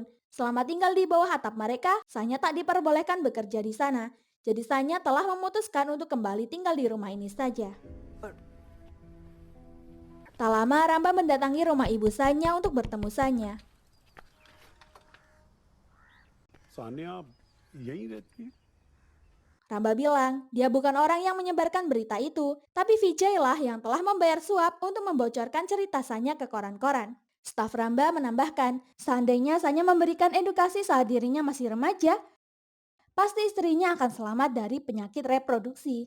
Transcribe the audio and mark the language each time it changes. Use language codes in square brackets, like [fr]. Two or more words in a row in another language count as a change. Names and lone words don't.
[id] Selama tinggal di bawah atap mereka, Sanya tak diperbolehkan bekerja di sana. Jadi Sanya telah memutuskan untuk kembali tinggal di rumah ini saja. Tak lama Ramba mendatangi rumah ibu Sanya untuk bertemu Sanya. Sanya, [hi] यहीं रहती है। [id] Ramba bilang, dia bukan orang yang menyebarkan berita itu, tapi Vijay lah yang telah membayar suap untuk membocorkan cerita Sanya ke koran-koran. Staf Ramba menambahkan, seandainya Sanya memberikan edukasi saat dirinya masih remaja, pasti istrinya akan selamat dari penyakit reproduksi.